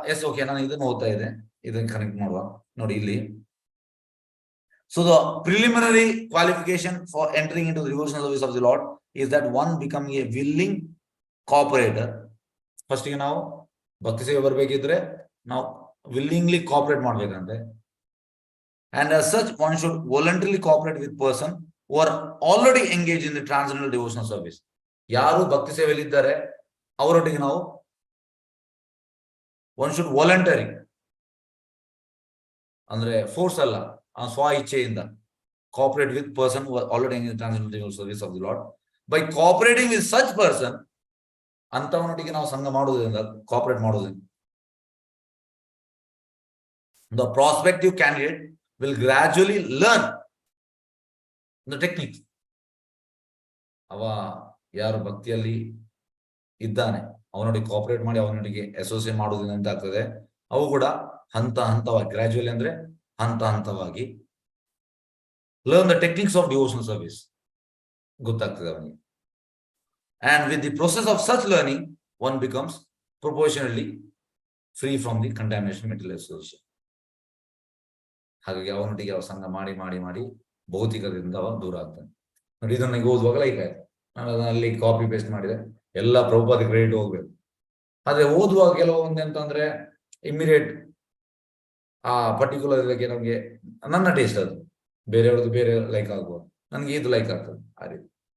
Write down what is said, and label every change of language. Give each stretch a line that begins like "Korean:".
Kannada: S, okay, ನಾನು ಇದನ್ನು ಓದ್ತಾ ಇದ್ದೆ, ಇದನ್ನು ಕನೆಕ್ಟ್ ಮಾಡುವ. ನೋಡಿ ಇಲ್ಲಿ,
English: So the preliminary qualification for entering into the devotional service of the Lord is that one becoming a willing cooperator.
Kannada: First ಗೆ ನಾವು ಭಕ್ತಿ ಸೇವೆ ಬರಬೇಕಿದ್ರೆ ನಾವು willingly cooperate ಮಾಡ್ಬೇಕಂತೆ.
English: And as such one should voluntarily cooperate with person who are already engaged in the transcendental devotional service.
Kannada: ಯಾರು ಭಕ್ತಿ ಸೇವೆಯಲ್ಲಿ ಇದ್ದಾರೆ ಅವರೊಟ್ಟಿಗೆ ನಾವು
English: one should voluntary,
Kannada: ಅಂದ್ರೆ ಫೋರ್ಸ್ ಅಲ್ಲ, ಸ್ವ ಇಚ್ಛೆಯಿಂದ
English: cooperate with person who are already engaged in the transcendental devotional service of the Lord. By cooperating with such person,
Kannada: ಅಂತವನೊಟ್ಟಿಗೆ ನಾವು ಸಂಘ ಮಾಡುವುದರಿಂದ, ಕೋಆಪರೇಟ್ ಮಾಡುವುದರಿಂದ,
English: the prospective candidate will gradually learn the technique.
Kannada: ಅವ ಯಾರು ಭಕ್ತಿಯಲ್ಲಿ ಇದ್ದಾನೆ ಅವನೊಟ್ಟಿಗೆ ಕೋಆಪರೇಟ್ ಮಾಡಿ ಅವನೊಟ್ಟಿಗೆ ಅಸೋಸಿಯೇಟ್ ಮಾಡುವುದರಿಂದ ಅಂತ ಆಗ್ತದೆ, ಅವು ಕೂಡ ಹಂತ ಹಂತವಾಗಿ, ಗ್ರಾಜುಯಲಿ ಅಂದ್ರೆ ಹಂತ ಹಂತವಾಗಿ
English: learn the techniques of devotional service
Kannada: ಗೊತ್ತಾಗ್ತದೆ ಅವನಿಗೆ.
English: And with the process of such learning, one becomes proportionally free from the contamination material association.
Kannada: ಹಾಗಾಗಿ ಅವನೊಟ್ಟಿಗೆ ಅವ ಸಂಘ ಮಾಡಿ ಮಾಡಿ ಮಾಡಿ ಭೌತಿಕದಿಂದ ಅವ ದೂರ ಆಗ್ತಾನೆ. ನೋಡಿ, ಇದನ್ನ ಈಗ ಓದುವಾಗ ಲೈಕ್ ಆಯ್ತು, ನಾನು ಅದನ್ನ ಅಲ್ಲಿ ಕಾಪಿ ಪೇಸ್ಟ್ ಮಾಡಿದೆ, ಎಲ್ಲ ಪ್ರಭುಪಾದ ಕ್ರೆಡಿಟ್ ಹೋಗ್ಬೇಕು. ಆದ್ರೆ ಓದುವಾಗ ಕೆಲವೊಂದು ಎಂತಂದ್ರೆ ಇಮಿಡಿಯೇಟ್ ಆ ಪರ್ಟಿಕ್ಯುಲರ್ ಇದಕ್ಕೆ ನಮ್ಗೆ ನನ್ನ ಟೇಸ್ಟ್ ಅದು, ಬೇರೆಯವ್ರದ್ದು ಬೇರೆ ಲೈಕ್ ಆಗ್ಬೋದು, ನನ್ಗೆ ಇದು ಲೈಕ್ ಆಗ್ತದೆ ಆ ರೀತಿ.